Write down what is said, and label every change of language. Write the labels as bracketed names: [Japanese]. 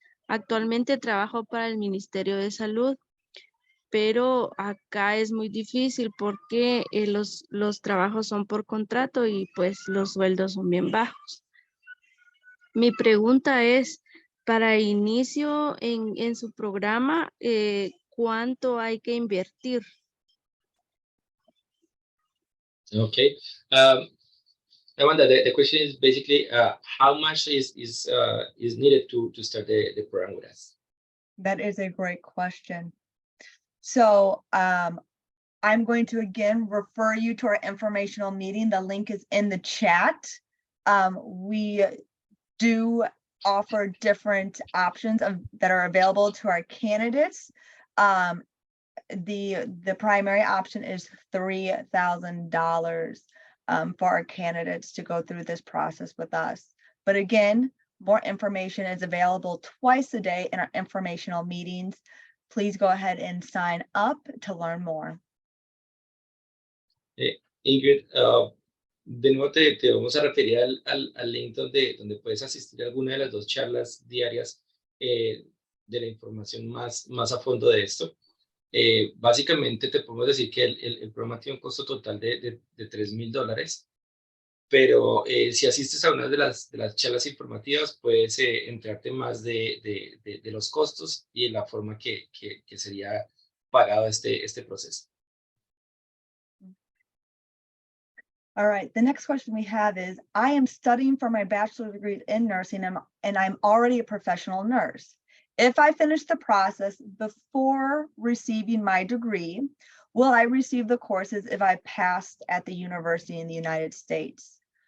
[Spanish] Actualmente trabajo para el Ministerio de Salud, pero acá es muy difícil porque los trabajos son por contrato y pues los sueldos son bien bajos. Mi pregunta es, para inicio en su programa, ¿cuánto hay que invertir? [English] Okay. Amanda, the question is basically how much is needed to start the program with us? That is a great question. So I'm going to again refer you to our informational meeting. The link is in the chat. We do offer different options that are available to our candidates. The primary option is $3,000 for our candidates to go through this process with us. But again, more information is available twice a day in our informational meetings. Please go ahead and sign up to learn more. [Spanish] Ingrid, de nuevo te vamos a referir al link donde puedes asistir a alguna de las dos charlas diarias de la información más a fondo de esto. Básicamente te podemos decir que el programa tiene un costo total de $3,000, pero si asistes a una de las charlas informativas puedes enterarte más de los costos y de la forma que sería pagado este proceso. [English] All right, the next question we have is, I am studying for my bachelor's degree in nursing and I'm already a professional nurse. If I finish the process before receiving my degree, will I receive the courses if I passed at the university in the United States?